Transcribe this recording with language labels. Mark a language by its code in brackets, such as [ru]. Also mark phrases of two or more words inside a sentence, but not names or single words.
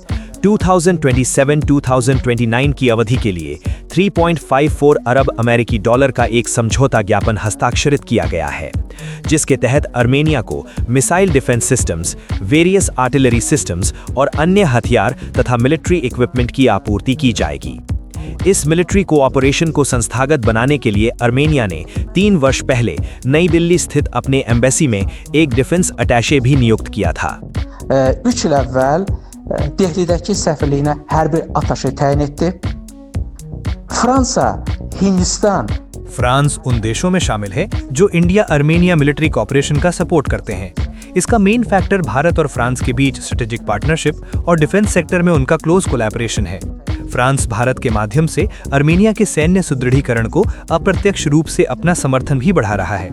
[hi] 2027-2029 की अवधि के लिए 3.54 अरब अमेरिकी डॉलर का एक समझौता ज्ञापन हस्ताक्षरित किया गया है, जिसके तहत आर्मेनिया को [en] missile defence systems, various artillery systems [hi] और अन्य हथियार तथा [en] military equipment [hi] की आपूर्ति की जाएगी। इस [en] military cooperation [hi] को संस्थागत बनाने के लिए आर्मेनिया ने 3 वर्ष पहले नई दिल्ली स्थित अपने एम्बेसी में एक [en] defence attaché [hi] भी नियुक्त किया था। [az] 3 il əvvəl Dehlidəki səfirliyinə hərbi ataşe təyin etdi. Fransa, Hindistan [hi] फ्रांस उन देशों में शामिल है जो इंडिया आर्मेनिया [en] military cooperation [hi] का सपोर्ट करते हैं। इसका [en] main factor [hi] भारत और फ्रांस के बीच [en] strategic partnership [hi] और [en] defence sector [hi] में उनका [en] close collaboration [hi] है। फ्रांस भारत के माध्यम से आर्मेनिया के सैन्य सुदृढ़ीकरण को अप्रत्यक्ष रूप से अपना समर्थन भी बढ़ा रहा है।